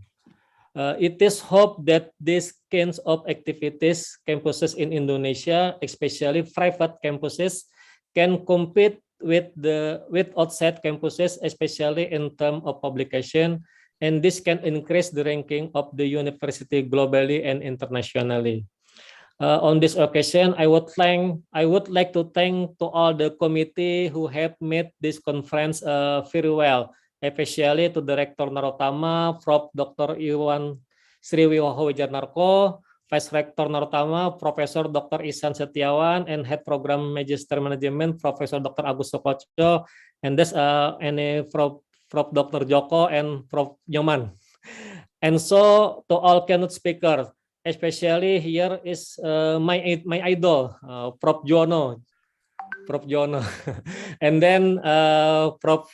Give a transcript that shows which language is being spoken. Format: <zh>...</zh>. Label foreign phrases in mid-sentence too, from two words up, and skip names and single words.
<en>It is hoped that these kinds of activities, campuses in Indonesia, especially private campuses, can compete with outside campuses, especially in terms of publication and this can increase the ranking of the university globally and internationally. On this occasion, I would like to thank to all the committee who have made this conference very well, especially to Director Narotama, Prof. Dr. Iwan Sriwiwaho Wijanarko, Vice Rector Narotama, Profesor Dr. Ihsan Setiawan, and Head Program Magister Management, Profesor Dr. Agus Sokocho, and this Prof. Dr. Joko and Prof. Nyoman. And so to all keynote speakers, especially here is my idol, Prof. Jono, and then Prof.</en>